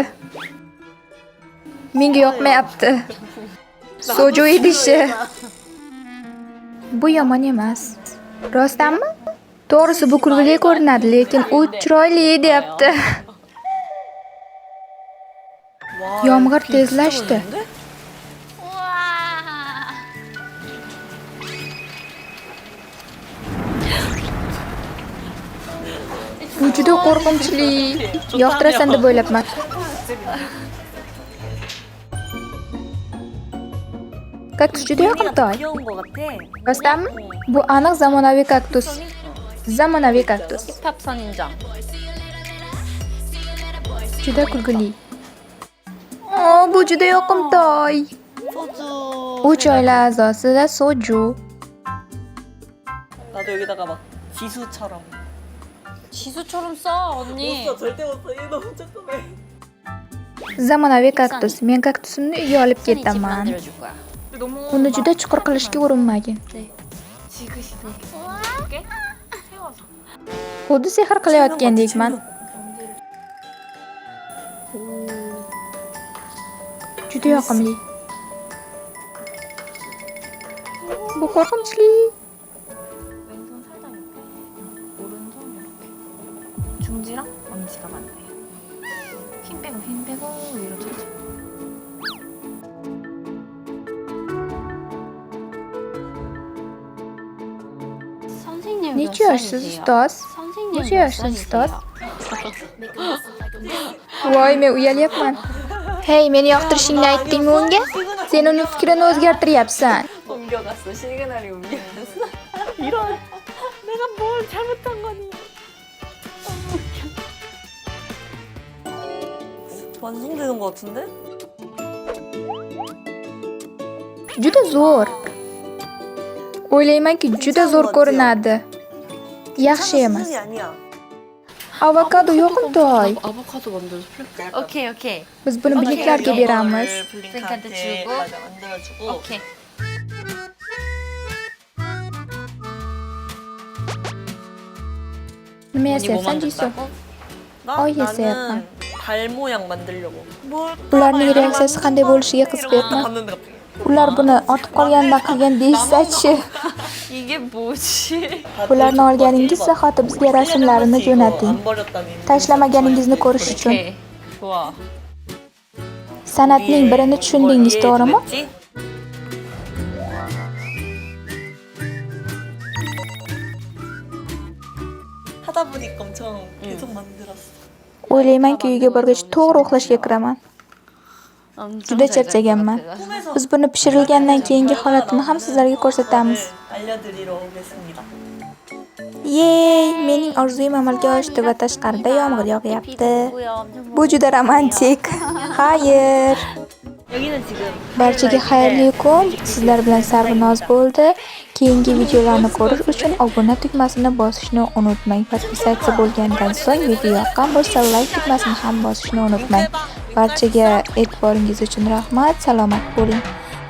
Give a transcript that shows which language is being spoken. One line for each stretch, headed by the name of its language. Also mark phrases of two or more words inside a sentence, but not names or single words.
Uzbek: Menga yoqmayapti. Soju idishi. Bu yomon emas. Rostdanmi? To'g'risi bu kulgili ko'rinadi, lekin u chiroyli deyapti.
Korean: 와,
Uzbek: Yomg'ir
Korean: 비 진짜
Uzbek: tezlashdi.
Korean: 걸리는데?
Uzbek: Bu juda qo'rqinchli. Yoqtirasan deb o'ylabman. Kaktus juda yoqimtoy.
Korean: 귀여운 거 같아.
Uzbek: Rostdanmi? Bu aniq zamonaviy kaktus. Zamonaviy kaktus.
Korean: 힙합 선인장.
Uzbek: Juda kulgili. Bu juda yoqimtoy.
Korean: 소주.
Uzbek: 3 oila a'zosida soju.
Korean: 나도 여기다가 막 지수처럼. 지수처럼 써 언니. 못 써, 절대 못 써. 얘 너무 조그매.
Uzbek: Zamonaviy kaktus. Men kaktusimni uyga olib
Korean: 집
Uzbek: ketaman.
Korean: 만들어줄 거야. 너무
Uzbek: Uni juda chuqur qilishga urinmagin.
Korean: 지그시. 세워서.
Uzbek: Xuddi sehr qilayotgandekman. Juda yoqimli. Bu qo'rqinchli.
Korean: 왼손 살짝 이렇게. 오른손 이렇게. 중지랑 엄지가 맞네. 힘 빼고 위로 쳐줘. 선생님 몇
Uzbek: Necha yoshsiz
Korean: 살이세요?
Uzbek: ustoz?
Korean: 선생님
Uzbek: Necha
Korean: 몇
Uzbek: yoshsiz ustoz?
Korean: 살이세요?
Uzbek: Voy, men uyalyapman. Hey, meni yoqtirishingni aytdingmi unga? Sen uning fikrini o'zgartiryapsan.
Korean: 옮겨갔어. 시그널이 옮겨갔어. 이런. 내가 뭘 잘못한 거니? 완성되는 거 같은데?
Uzbek: Juda zo'r. O'ylaymanki, juda zo'r ko'rinadi. Yaxshi emas.
Korean: 수준이 아니야.
Uzbek: Avokado yoqimtoy.
Korean: 아보카도 만들어서 플랫. 오케이.
Uzbek: Biz buni biliklarga beramiz.
Korean: 블링크한테 주고. 맞아, 만들어주고. 오케이.
Uzbek: Nima
Korean: 언니 뭐
Uzbek: yasayapsan, Jisu?
Korean: 만든다고? 나는 달 모양 만들려고.
Uzbek: Ularning reaksiyasi qanday bo'lishiga qiziqyapman.
Korean: 갔는데 갑자기.
Uzbek: Ular buni otib qolganidan qilgan deyishsa-chi.
Korean: 이게 뭐지?
Uzbek: Bularni olganingiz zahoti bizga rasmlarini jo'nating.
Korean: 안 버렸다니.
Uzbek: Tashlamaningizni ko'rish uchun.
Korean: 오케이. 좋아.
Uzbek: San'atning birini tushundingiz, to'g'rimi?
Korean: 하다 보니까 엄청 계속 만들었어.
Uzbek: O'ylaymanki, uyga borgach to'g'ri uxlashga kiraman. Juda charchaganman. Biz buni pishirilgandan keyingi holatini ham sizlarga ko'rsatamiz.
Korean: 알려드리러 오겠습니다.
Uzbek: Yey, mening orzuyim amalga oshdi va tashqarida yomg'ir yog'yapti. Bu juda romantik. Xayr.
Korean: 여기는 지금
Uzbek: Barchaga xayrli kun. Sizlar bilan Sarvinoz bo'ldi. Keyingi videolarni ko'rish uchun obuna tugmasini bosishni unutmang. Podpisatsiya bo'lgandan so'ng video yoqqan bo'lsa, like tugmasini ham bosishni unutmang. Barchaga e'tiboringiz uchun rahmat. Salomat bo'ling.